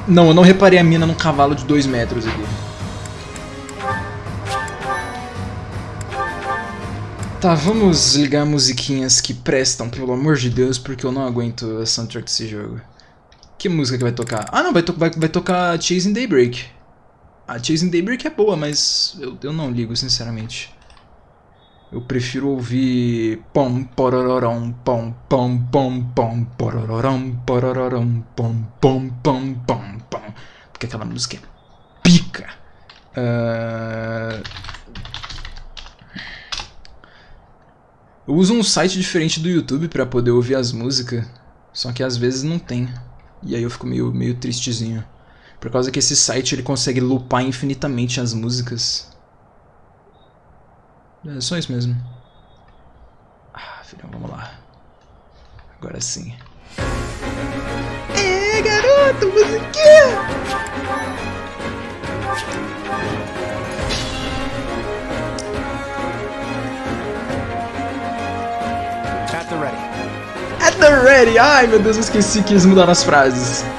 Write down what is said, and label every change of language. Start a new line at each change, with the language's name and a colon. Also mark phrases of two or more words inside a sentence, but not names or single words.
Portuguese: Não, eu não reparei a mina num cavalo de 2 metros aqui. Tá, vamos ligar musiquinhas que prestam, pelo amor de Deus, porque eu não aguento a soundtrack desse jogo. Que música que vai tocar? Ah, não, vai tocar Chasing Daybreak. A Chasing Daybreak é boa, mas eu não ligo, sinceramente. Eu prefiro ouvir pom porororom pom pom pom pom porororom porororom pom pom pom pom pom, porque aquela música é pica. Eu uso um site diferente do YouTube pra poder ouvir as músicas, só que às vezes não tem. E aí eu fico meio tristezinho. Por causa que esse site ele consegue loopar infinitamente as músicas. É só isso mesmo. Ah, filhão, vamos lá. Agora sim. É, garoto, musiquinha!
English: At the ready. At the ready!
Portuguese: Ai, meu Deus, eu esqueci que eles mudaram as frases.